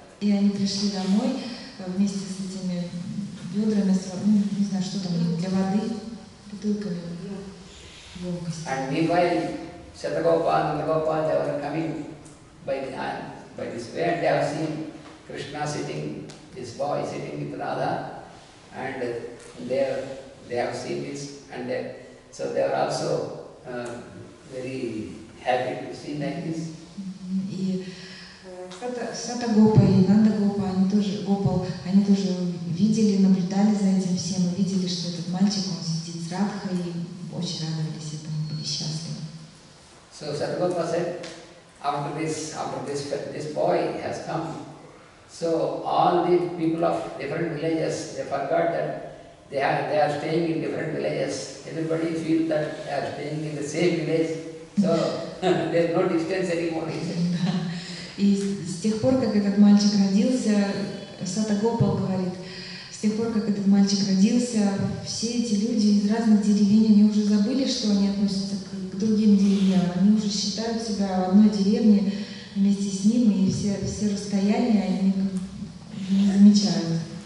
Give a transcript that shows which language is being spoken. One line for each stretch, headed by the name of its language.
Russian: И они пришли домой вместе с этими ведрами, ну, не знаю, что там, для воды, бутылками, емкости.
English: And meanwhile, Shatagopal and Nagopal, they were coming by this way, and they have seen Krishna sitting, this boy sitting with Radha, and they have seen this, and so they are also very happy to see like this.
Russian: И Сата-Гопа и Нанда-Гопа, они тоже видели, наблюдали за этим всем и видели, что этот мальчик, он сидит с Радхой, и очень радовались этому, были счастливы.
English: So Sata-Gopal said, after this boy has come, so all the people of different villages, they forgot that they are staying in different villages. Everybody feels that they are staying in the same village, so there is no distance anymore, he said.
Russian: И с тех пор, как этот мальчик родился, Сата-Гопал говорит, с тех пор, как этот мальчик родился, все эти люди из разных деревень, они уже забыли, что они относятся к другим деревням. Они уже считают себя в одной деревне вместе с ним, и все расстояния они не замечают.